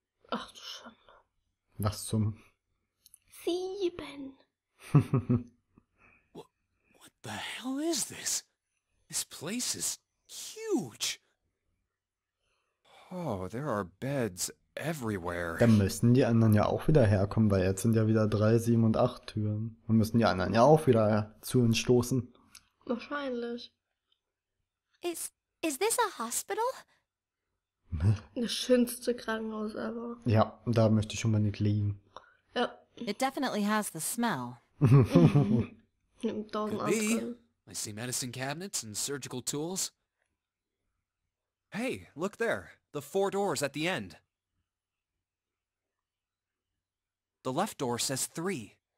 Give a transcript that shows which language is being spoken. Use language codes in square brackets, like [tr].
[de] Ach du Schande. was zum... 7. [en] What the hell is this? This place is huge. Oh, there are beds everywhere. [de] Dann müssen die anderen ja auch wieder herkommen, weil jetzt sind ja wieder 3, 7 und 8 Türen. Dann müssen die anderen ja auch wieder zu uns stoßen. Wahrscheinlich. [en] Is this a hospital? [de] Das schönste Krankenhaus ever. Ja, da möchte ich unbedingt liegen. Ja. [en] It definitely has the smell. [de] Neben 1000 [en] Could be. [de] anderen. [en] I see medicine cabinets and surgical tools. Hey, look there. The 4 doors at the end. The left door says 3.